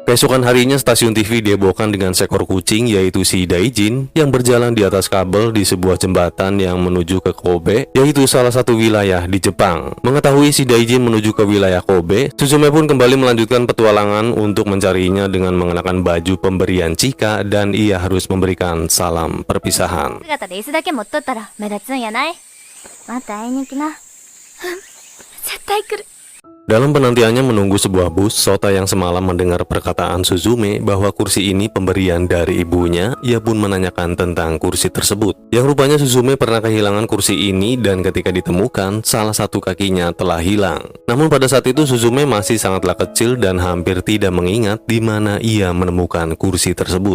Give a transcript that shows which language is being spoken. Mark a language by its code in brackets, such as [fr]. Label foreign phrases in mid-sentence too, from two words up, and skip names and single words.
[id] Keesokan harinya stasiun TV dihebohkan dengan seekor kucing yaitu si Daijin yang berjalan di atas kabel di sebuah jembatan yang menuju ke Kobe, yaitu salah satu wilayah di Jepang. Mengetahui si Daijin menuju ke wilayah Kobe, Suzume pun kembali melanjutkan petualangan untuk mencarinya dengan mengenakan baju pemberian Chika dan ia harus memberikan salam perpisahan. [ja] 姿で椅子だけ持っとったら目立つんやない？また会いに来な。絶対来る。 [id] Dalam penantiannya menunggu sebuah bus, Sota yang semalam mendengar perkataan Suzume bahwa kursi ini pemberian dari ibunya, ia pun menanyakan tentang kursi tersebut. Yang rupanya Suzume pernah kehilangan kursi ini dan ketika ditemukan, salah satu kakinya telah hilang. Namun pada saat itu Suzume masih sangatlah kecil dan hampir tidak mengingat di mana ia menemukan kursi tersebut.